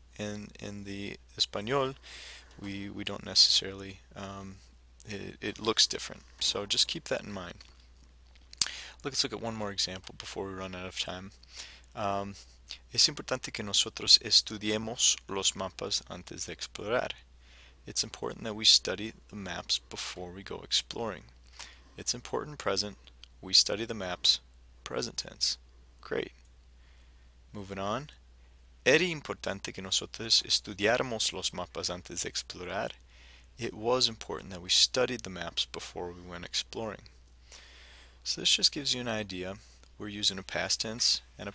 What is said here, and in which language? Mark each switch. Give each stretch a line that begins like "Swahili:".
English: In the Espanol, we don't necessarily, it looks different. So just keep that in mind. Let's look at one more example before we run out of time.
Spanish: Es importante que nosotros estudiemos los mapas antes de explorar.
English: It's important that we study the maps before we go exploring. It's important present. We study the maps present tense. Great. Moving on.
Spanish: Era importante que nosotros estudiáramos los mapas antes de explorar.
English: It was important that we studied the maps before we went exploring. So this just gives you an idea. We're using a past tense and a past tense verb to form the imperfect subjunctive.